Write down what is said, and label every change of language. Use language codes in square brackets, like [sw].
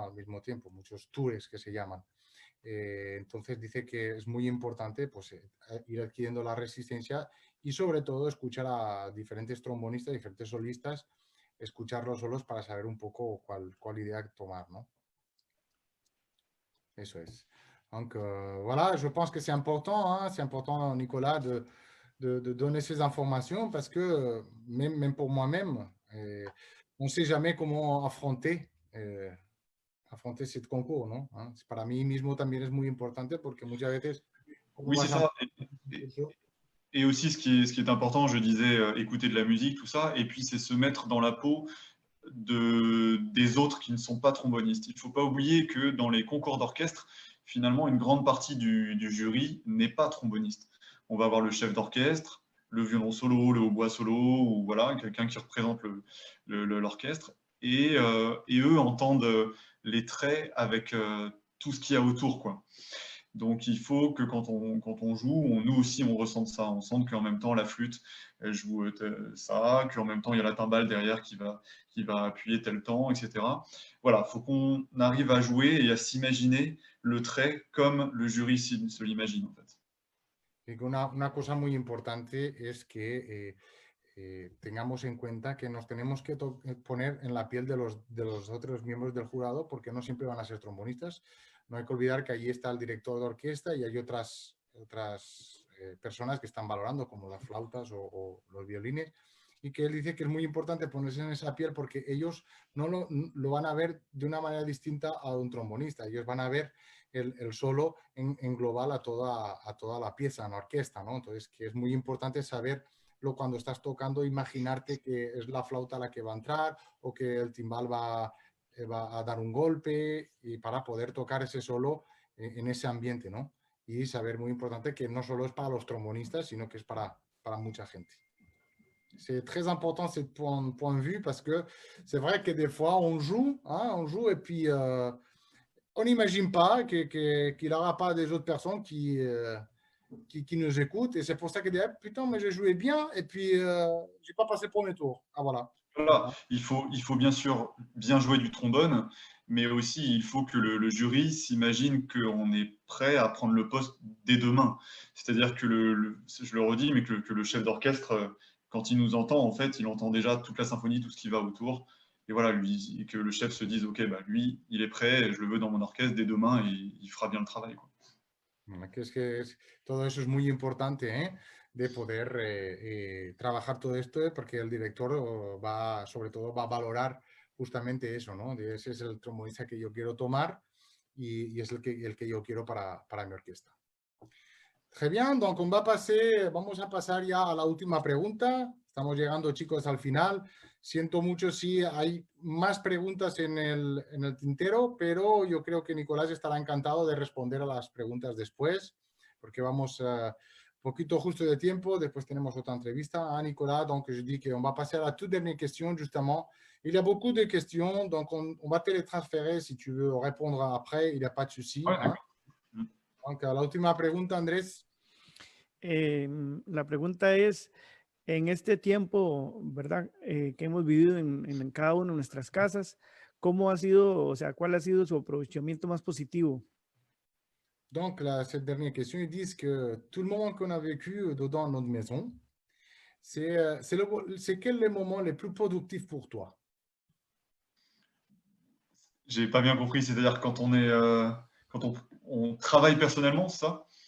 [es] Al mismo tiempo, muchos tours que se llaman. Entonces dice que es muy importante pues, ir adquiriendo la resistencia y sobre todo escuchar a diferentes trombonistas, diferentes solistas, escucharlos solos para saber un poco cuál idea tomar, ¿no? Eso es. [fr] Donc voilà, je pense que c'est important, Nicolas, de donner ces informations parce que même pour moi-même, on ne sait jamais comment affronter ce concours, ¿no? [es] Para mí mismo también es muy importante porque muchas veces, ¿cómo [fr] Oui, c'est [es] vas a... [fr] ça. Et aussi, ce qui est important, je disais, écouter de la musique, tout ça, et puis c'est se mettre dans la peau des autres qui ne sont pas trombonistes. Il ne faut pas oublier que dans les concours d'orchestre, finalement, une grande partie du jury n'est pas tromboniste. On va avoir le chef d'orchestre, le violon solo, le hautbois solo, ou voilà, quelqu'un qui représente l'orchestre, et eux entendent les traits avec tout ce qu'il y a autour, quoi. Donc, il faut que quand on joue, nous aussi, on ressente ça. On sente qu'en même temps, la flûte elle joue ça, qu'en même temps, il y a la timbale derrière qui va appuyer tel temps, etc. Voilà, il faut qu'on arrive à jouer et à s'imaginer le trait comme le jury se l'imagine, en fait. [es] Y una cosa muy importante es que tengamos en cuenta que nos tenemos que poner en la piel de los otros miembros del jurado porque no siempre van a ser trombonistas. No hay que olvidar que allí está el director de orquesta y hay otras personas que están valorando, como las flautas o los violines, y que él dice que es muy importante ponerse en esa piel porque ellos no lo van a ver de una manera distinta a un trombonista. Ellos van a ver el solo en global a toda la pieza, en la orquesta, ¿no? Entonces, que es muy importante saber cuando estás tocando, imaginarte que es la flauta la que va a entrar o que el timbal va a dar un golpe y para poder tocar ese solo en ese ambiente, ¿no? Y saber muy importante que no solo es para los trombonistas, sino que es para mucha gente. [fr] C'est très important ce point de vue parce que c'est vrai que des fois on joue et puis on n'imagine pas qu'il n'y aura pas des autres personnes qui nous écoutent et c'est pour ça qu'ils disent putain mais j'ai joué bien et puis j'ai pas passé le premier tour. Ah voilà. Voilà, il faut bien sûr bien jouer du trombone, mais aussi il faut que le jury s'imagine qu'on est prêt à prendre le poste dès demain. C'est-à-dire que je le redis, mais que le chef d'orchestre, quand il nous entend, en fait, il entend déjà toute la symphonie, tout ce qui va autour. Et voilà, et que le chef se dise, OK, bah, lui, il est prêt, je le veux dans mon orchestre dès demain et il fera bien le travail, quoi. [es] Todo eso es muy importante, de poder trabajar todo esto, porque el director sobre todo va a valorar justamente eso, ¿no? Ese es el trombonista que yo quiero tomar y es el que yo quiero para mi orquesta. [fr] Très bien, donc [es] vamos a pasar ya a la última pregunta. Estamos llegando, chicos, al final. Siento mucho si hay más preguntas en el tintero, pero yo creo que Nicolás estará encantado de responder a las preguntas después, porque vamos poquito justo de tiempo. Después tenemos otra entrevista a Nicolas, [fr] donc je dis qu'on va passer à la toute dernière question, justement. Il y a beaucoup de questions, donc on va te les transférer si tu veux répondre après, il n'y a pas de souci. Ouais, [es] Donc, la última pregunta, Andrés. La pregunta es, en este tiempo, ¿verdad? Que hemos vivido en cada una de nuestras casas, ¿cómo ha sido, o sea, cuál ha sido su aprovechamiento más positivo? [fr] Donc, cette dernière question, ils disent que tout le moment qu'on a vécu dans notre maison, c'est quel le moment le plus productif pour toi? J'ai pas bien compris, c'est-à-dire quand on travaille personnellement, c'est ça?